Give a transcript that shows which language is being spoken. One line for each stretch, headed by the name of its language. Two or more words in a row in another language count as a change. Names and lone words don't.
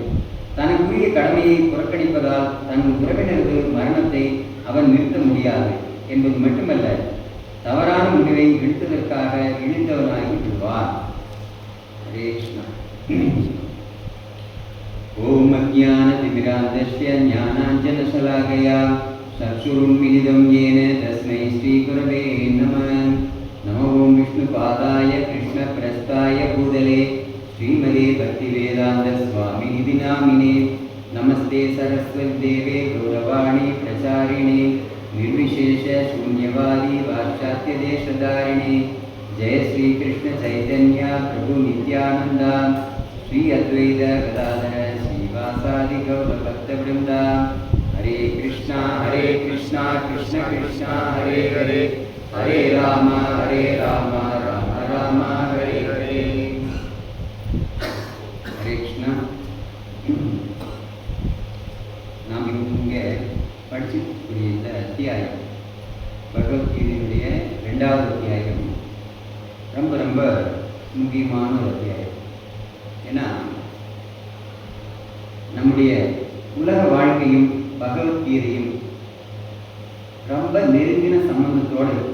Tamil: தனக்குரிய கடமையை புறக்கணிப்பதால் தன் உறவினரது மரணத்தை அவன் நிறுத்த முடியாது என்பது மட்டுமல்ல, தவறான முடிவை எடுத்ததற்காக இழிந்தவனாகி விடுவார்.
Sanskrit: हरे कृष्णा। ओम् अज्ञानतिमिरान्धस्य ज्ञानाञ्जनशलाकया चक्षुरुन्मीलितम् येन तस्मै श्रीगुरवे नमः. नमो ओं विष्णुपादाय कृष्णप्रस्थाय भूतले श्रीमते भक्तिवेदान्तस्वामिनिधि नामिने. नमस्ते सरस्वतीदेवे गौरवाणी प्रचारिणे निर्विशेष शून्यवादी वाक्यात्यदेशधारिणे जय श्री कृष्ण चैतन्य प्रभु नित्यानंद श्री अद्वैत गदाधर श्रीवासादि गौर भक्तवृंद हरे कृष्णा कृष्ण कृष्ण हरे हरे हरे राम राम राम हरे हरे. हरे कृष्णा.
Tamil: நாம் இங்கே படிச்சுக்கூடிய இந்த அத்தியாயம் பகவத்கீதையினுடைய 2வது அத்தியாயம் ரொம்ப ரொம்ப முக்கியமான ஒரு அத்தியாயம். ஏன்னா நம்முடைய உலக வாழ்க்கையும் பகவத்கீதையும் ரொம்ப நெருங்கின சம்பந்தத்தோடு.